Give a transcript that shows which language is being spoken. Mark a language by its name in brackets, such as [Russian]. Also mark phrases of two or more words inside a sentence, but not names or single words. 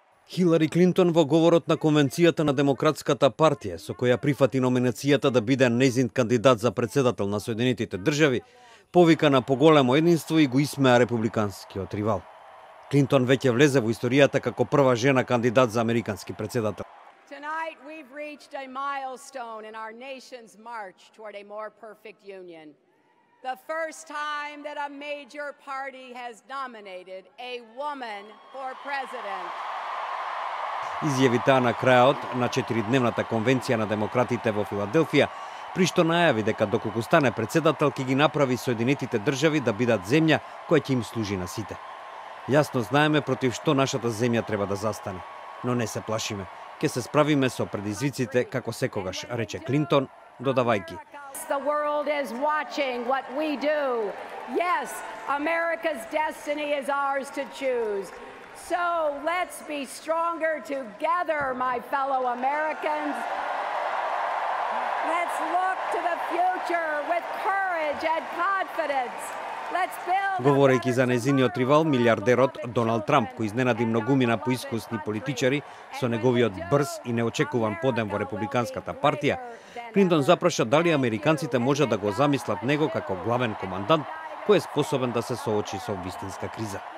[Macedonian] Хилари Клинтон во говорот на Конвенцијата на Демократската партија, со која прифати номинацијата да биде нејзин кандидат за председател на Соединетите држави, повика на поголемо единство и го исмеа републиканскиот ривал. Клинтон веќе влезе во историјата како прва жена кандидат за американски председател. [English] Tonight we've reached a milestone in our nation's march toward a more perfect union. The first time that a major party has nominated a woman for president. [Macedonian] Изјави таа на крајот на 4-дневната конвенција на демократите во Филаделфија, при што најави дека доколку стане председател ќе ги направи Соединетите држави да бидат земја која ќе им служи на сите. Јасно знаеме против што нашата земја треба да застане, но не се плашиме. Ќе се справиме со предизвиците како секогаш, рече Клинтон, додавајќи: [English] The world is watching what we do. Yes, America's destiny is ours to choose. So let's be stronger together, my fellow Americans. Let's look to the future with courage and confidence. Let's build. [Macedonian] Говорејќи за нејзиниот ривал, милиардерот Доналд Трамп, кој изненади многумина поискусни политичари со неговиот брз и неочекуван подем во републиканската партија, Клинтон запраша дали американците можат да го замислат него како главен командант кој е способен да се соочи со вистинска криза.